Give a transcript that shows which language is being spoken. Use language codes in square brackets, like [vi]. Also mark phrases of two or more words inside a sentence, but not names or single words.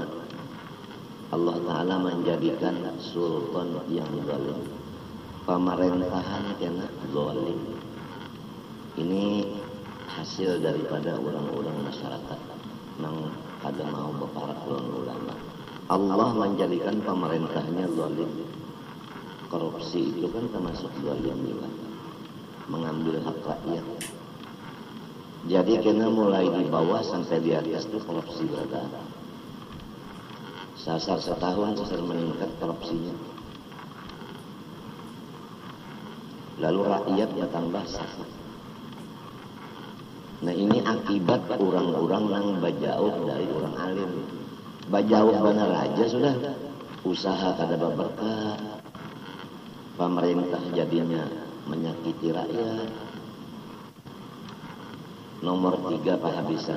[id] Allah Ta'ala menjadikan sultan yang zalim, pemerintahan kena zalim. [bjn] Ini hasil daripada orang-orang masyarakat yang kada mau berparak lawan ulama. [id] Allah menjadikan pemerintahnya zalim. Korupsi itu kan termasuk zalim juga, mengambil hak rakyat. Jadi kena mulai di bawah sampai di atas itu korupsi berada. [bjn] Sasar setahun sasar meningkat korupsinya. [id] Lalu rakyat bertambah sasar. Nah ini akibat orang-orang yang bajauh dari orang alim. [bjn] Bajauh benar aja sudah. Usaha kada berberkat. [id] Pemerintah jadinya menyakiti rakyat. Nomor 3 penghabisan.